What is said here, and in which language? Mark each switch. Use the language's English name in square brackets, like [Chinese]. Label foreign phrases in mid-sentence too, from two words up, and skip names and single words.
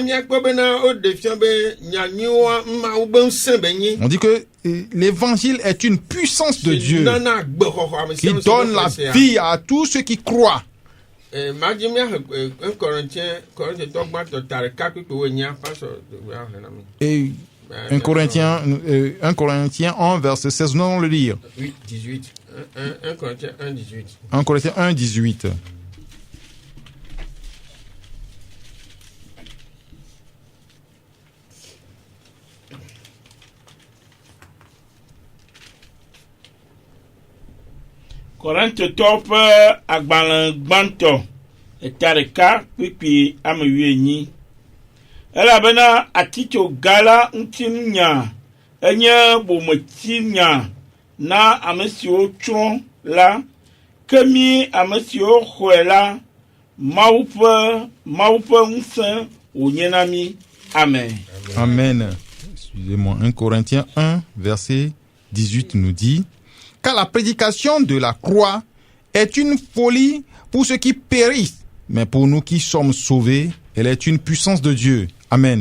[French] On dit que l'évangile est une puissance de Dieu qui donne la vie à tous ceux qui croient. 1 Et 1 Corinthiens 1, verset 16, nous allons le lire. 18. 1 Corinthiens 1, 18. 1 Corinthiens 1, 18. [Ewe] Korinthe tɔƒe agbalẽ gbãtɔ eta ɖeka kpikpi ame 8 elabena atitsoga la ŋutinya enye bometsinya na ame siwo tsrɔ̃ la ke mi ame siwo xɔe la Mawu ƒe ŋusẽ wònye na mi. Amen. [French] Amen. Excusez-moi. 1 Corinthiens 1, verset 18 nous dit: car la prédication de la croix est une folie pour ceux qui périssent, mais pour nous qui sommes sauvés, elle est une puissance de Dieu. Amen.